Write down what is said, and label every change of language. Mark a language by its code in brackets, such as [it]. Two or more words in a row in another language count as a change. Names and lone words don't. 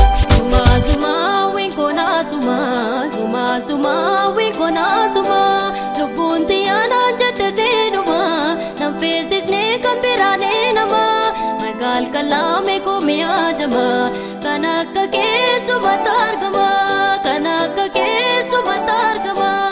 [en] Zuma, zuma, we gonna zuma, zuma, zuma, we gonna zuma. [om] Lubbuun xiyyaanaan jette seenuma, nan feesisnee kan biraanee nama. Magaal kalaame koo mi'aajama, kan akka keessumatti argama, kan akka keessumatti argama.